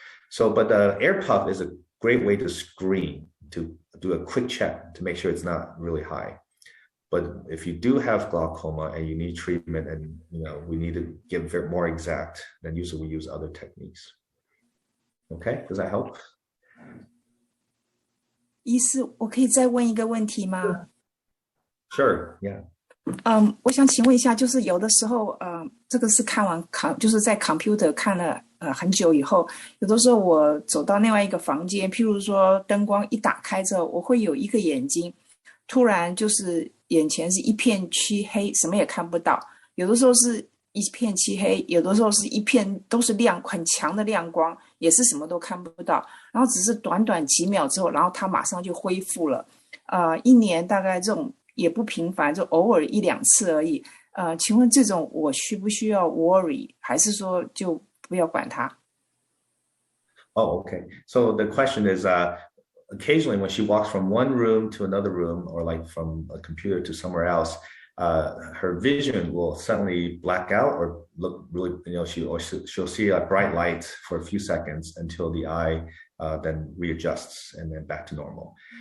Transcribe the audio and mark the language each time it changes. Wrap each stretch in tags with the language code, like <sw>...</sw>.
<en>So, but the air puff is a great way to screen, to do a quick check to make sure it's not really high. But if you do have glaucoma and you need treatment and we need to get more exact, then usually we use other techniques. Okay, does that help?</en> <zh>医师，我可以再问一个问题吗？</zh> <en>Sure, yeah.</en> <zh>我想请问一下，就是有的时候，这个是看完就是在 computer 看了很久以后，有的时候我走到另外一个房间，譬如说灯光一打开之后，我会有一个眼睛突然就是眼前是一片漆黑，什么也看不到。有的时候是一片漆黑，有的时候是一片都是很强的亮光，也是什么都看不到。然后只是短短几秒之后，然后它马上就恢复了。一年大概这种也不频繁，就偶尔一两次而已。请问这种我需不需要</zh> <en>worry，</en> <zh>还是说就不要管它？</zh> <en>Oh, okay. So the question is, occasionally when she walks from one room to another room, or like from a computer to somewhere else, her vision will suddenly black out or look really, she'll see a bright light for a few seconds until the eye then readjusts and then back to normal.</en>